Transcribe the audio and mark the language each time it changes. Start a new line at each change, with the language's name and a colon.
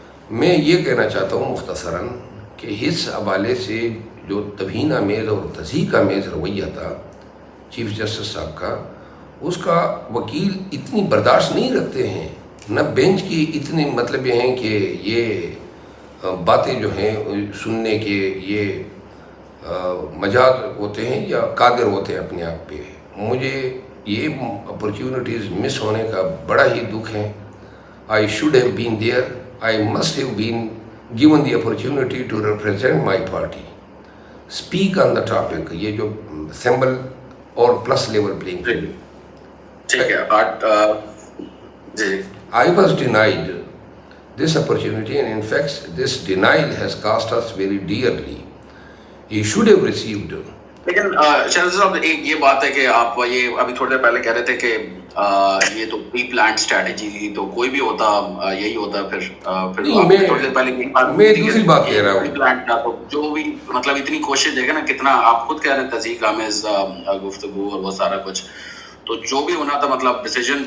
Urdu: میں یہ کہنا چاہتا ہوں مختصراً کہ اس حوالے سے جو توہین آمیز اور تضحیک آمیز رویہ تھا چیف جسٹس صاحب کا، اس کا وکیل اتنی برداشت نہیں رکھتے ہیں، نہ بینچ کی اتنے مطلب ہیں کہ یہ باتیں جو ہیں سننے کے یہ مجاز ہوتے ہیں یا قادر ہوتے ہیں اپنے آپ پہ. مجھے یہ اپرچونٹیز مس ہونے کا بڑا ہی دکھ ہے.
English: I should have been there. I must have been given the opportunity to represent my party. Speak on the topic. یہ جو symbol اور plus level playing field.
Urdu: ٹھیک ہے. جی.
English: I was denied this opportunity, and in fact this denial has cost us very dearly. He should have received.
Urdu: لیکن شہزاد صاحب ایک یہ بات ہے کہ آپ یہ ابھی تھوڑی دیر پہلے کہہ رہے تھے کہ یہ تو پری پلانڈ اسٹریٹجی تھی، تو کوئی بھی ہوتا یہی ہوتا. پھر تھوڑی دیر پہلے میں دوسری بات کہہ رہا ہوں، پلانٹ تھا تو جو بھی مطلب اتنی کوشش دیکھے نا، کتنا آپ خود کہہ رہے ہیں تضحیک آمیز گفتگو اور وہ سارا کچھ، تو جو بھی ہونا تھا مطلب ڈیسیجن.